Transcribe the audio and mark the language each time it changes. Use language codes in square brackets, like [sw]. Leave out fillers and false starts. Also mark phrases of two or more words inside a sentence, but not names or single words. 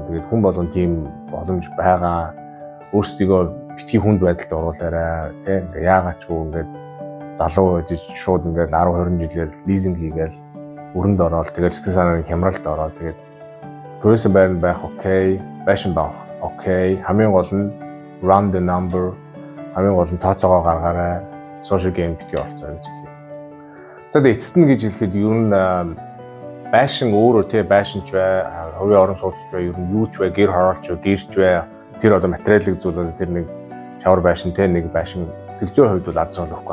[mn] Тэгээд хүн болгон тийм боломж байгаа. Өөрсдийгөө битгий хүнд байдалд оруулаарай. Ингээ яагаачгүй ингээд залуу байж шууд ингээд 10 20 жилээр лизинг хийгээл өрөнд ороод тэгээд сэтгэл санааны хямралд ороод тэгээд төрөөсөө байранд байх окей, байшин байх окей. Хамгийн гол нь [en] run the number, [mn] хамгийн гол нь тооцоогоо гаргаарай. [en] Social game [mn] битгий орцоо гэж хэлээ. За тэгээд эцэст нь гэж хэлэхэд ер нь байшин өөрөө байшинч бай, хувийн орон сууцч бай, ер нь юу ч бай, гэр хороолч бай, гэрч бай. Тэр одоо материалын зүйлүүд тэр нэг шавар байшин нэг байшин сэтгэл зүйн хувьд бол аз жаргал өгөхгүй.